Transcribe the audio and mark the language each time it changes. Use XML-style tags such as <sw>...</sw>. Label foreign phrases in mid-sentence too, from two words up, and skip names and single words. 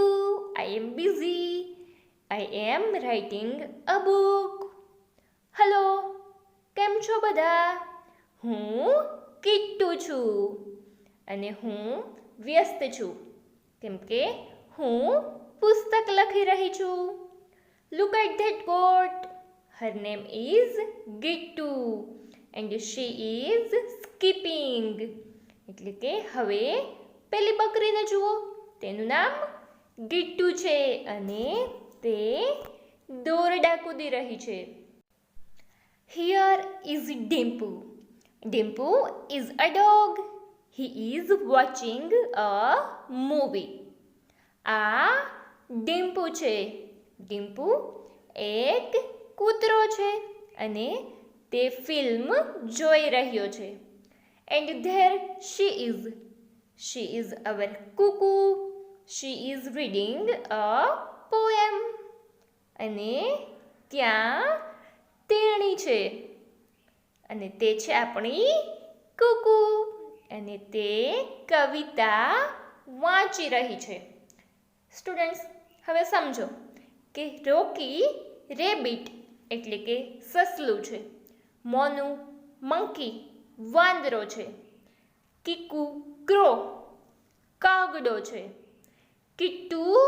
<en>I am busy. I am writing a book.</en> <gu>હેલો, કેમ કેમ છો બધા? હું કિટ્ટુ છું અને હું વ્યસ્ત છું કેમ કે હું પુસ્તક લખી રહી છું.</gu> <en>Look at that goat. Her name is Gittu and she is skipping.</en> <gu>એટલે કે હવે પેલી બકરીને જુઓ, તેનું નામ ગિટ્ટુ છે અને તે દોરડા કૂદી રહી છે.</gu> <en>Here is Dimpu. Dimpu is a dog. He is watching a movie.</en> <gu>આ ડિમ્પુ છે. ડિમ્પુ એક કૂતરો છે અને તે ફિલ્મ જોઈ રહ્યો છે.</gu> <en>And there she is. She is our cuckoo. She is reading a poem.</en> <gu>અને ત્યાં તેણી છે અને તે છે આપણી કુકુ અને તે કવિતા વાંચી રહી છે. સ્ટુડન્ટ્સ, હવે સમજો કે રોકી રેબિટ એટલે કે સસલું છે, મોનુ મંકી વાંદરો છે, કીકુ ક્રો કાગડો છે, કિટ્ટુ</gu>